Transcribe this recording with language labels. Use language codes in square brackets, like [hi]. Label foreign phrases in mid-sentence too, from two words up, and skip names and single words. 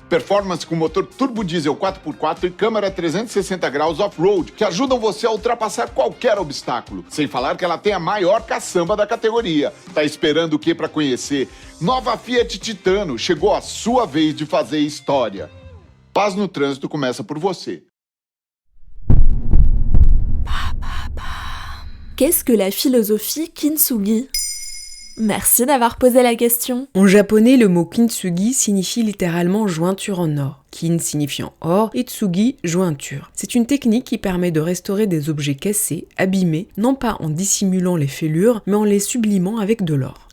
[pt] Performance com motor turbo diesel 4x4 e câmera 360 graus off-road, que ajudam você a ultrapassar qualquer obstáculo. Sem falar que ela tem a maior caçamba da categoria. Tá esperando o que para conhecer? Nova Fiat Titano, chegou a sua vez de fazer história. Paz no trânsito começa por você. [fr] Qu'est-ce que la philosophie Kintsugi ? Merci d'avoir posé la question. En japonais, le mot kintsugi signifie littéralement jointure en or. Kin signifiant or et tsugi, jointure. C'est une technique qui permet de restaurer des objets cassés, abîmés, non pas en dissimulant les fêlures, mais en les sublimant avec de l'or.